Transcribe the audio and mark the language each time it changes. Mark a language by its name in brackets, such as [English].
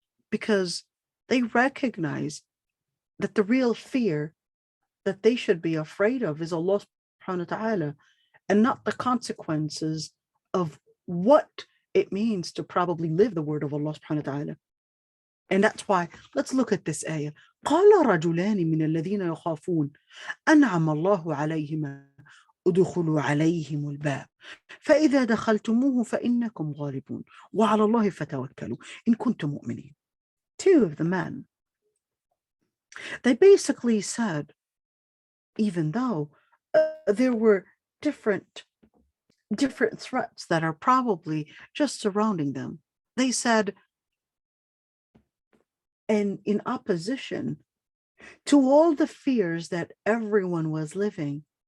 [English] Because they recognize that the real fear that they should be afraid of is Allah subhanahu wa ta'ala, and not the consequences of what it means to probably live the word of Allah subhanahu wa ta'ala. And that's why, let's look at this ayah. [Arabic] قال رجلان من الذين يخافون أنعم الله عليهما ادخلوا عليهم الباب فإذا دخلتموه فإنكم غالبون وعلى الله فتوكلوا إن كنتم مؤمنين. [English] Two of the men, they basically said, even though there were different threats that are probably just surrounding them, they said, and in opposition to all the fears that everyone was living,